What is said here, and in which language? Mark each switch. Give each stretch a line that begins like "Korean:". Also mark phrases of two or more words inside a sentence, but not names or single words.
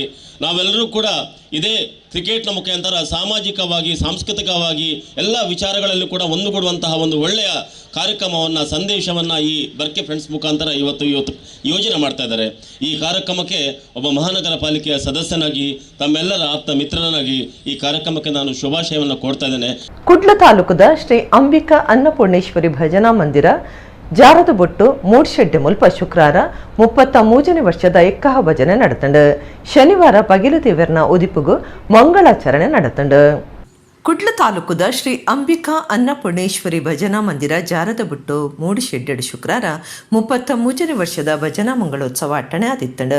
Kannada: ನಾವೆಲ್ಲರೂ ಕೂಡ ಇದೇ ಕ್ರಿಕೆಟ್ನ ಮುಖಾಂತರ ಸಾಮಾಜಿಕವಾಗಿ ಸಾಂಸ್ಕೃತಿಕವಾಗಿ ಎಲ್ಲ ವಿಚಾರಗಳಲ್ಲೂ ಕೂಡ ಒಂದುಗೂಡುವಂತಹ ಒಂದು ಒಳ್ಳೆಯ ಕಾರ್ಯಕ್ರಮವನ್ನು ಸಂದೇಶವನ್ನು ಈ ಬರ್ಕೆ ಫ್ರೆಂಡ್ಸ್ ಮುಖಾಂತರ ಇವತ್ತು ಯೋಜನೆ ಮಾಡ್ತಾ ಇದ್ದಾರೆ. ಈ ಕಾರ್ಯಕ್ರಮಕ್ಕೆ ಒಬ್ಬ ಮಹಾನಗರ ಪಾಲಿಕೆಯ ಸದಸ್ಯನಾಗಿ ತಮ್ಮೆಲ್ಲರ ಆಪ್ತ ಮಿತ್ರನಾಗಿ ಈ ಕಾರ್ಯಕ್ರಮಕ್ಕೆ ನಾನು ಶುಭಾಶಯವನ್ನು ಕೊಡ್ತಾ ಇದ್ದೇನೆ.
Tulu: ಕುಡ್ಲ ತಾಲೂಕದ ಶ್ರೀ ಅಂಬಿಕಾ ಅನ್ನಪೂರ್ಣೇಶ್ವರಿ ಭಜನಾ ಮಂದಿರ ಜಾರದ ಬೊಟ್ಟು ಮೂಡ್ಶೆಡ್ಡೆ ಮುಲ್ಪ ಶುಕ್ರವಾರ 33ನೇ ವರ್ಷದ ಎಕ್ಕಹ ಭಜನೆ ನಡೆತಂಡು. ಶನಿವಾರ ಪಗಿಲು ದೇವರನ ಉದಿಪುಗು ಮಂಗಳಾಚರಣೆ ನಡೆತಂಡು. ಕುಡ್ಲ ತಾಲೂಕುದ ಶ್ರೀ ಅಂಬಿಕಾ ಅನ್ನಪೂರ್ಣೇಶ್ವರಿ ಭಜನಾ ಮಂದಿರ ಜಾರದ ಬುಟ್ಟು ಮೂಡಿಶೆಡ್ಡೆಡು ಶುಕ್ರವಾರ 33ನೇ ವರ್ಷದ ಭಜನಾ ಮಂಗಳೋತ್ಸವ ಅಟ್ಟಣೆ ಆದಿತ್ತಂಡು.